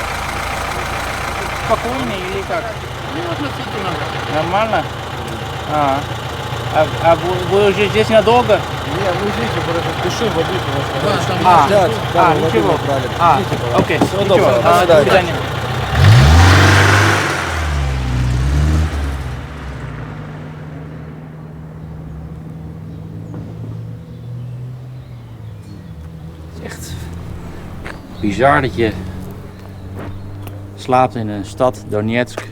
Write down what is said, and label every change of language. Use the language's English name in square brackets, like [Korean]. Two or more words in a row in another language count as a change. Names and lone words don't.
[Russian] Спокойно или как? Ну, относительно. Нормально? А вы уже здесь надолго? Не, мы здесь просто спешим, водитель нас Да, ждать. ничего. Окей, Всего ничего. доброго, до До свидания. свидания. [Dutch] Echt bizar dat je slaapt in een stad, Donetsk.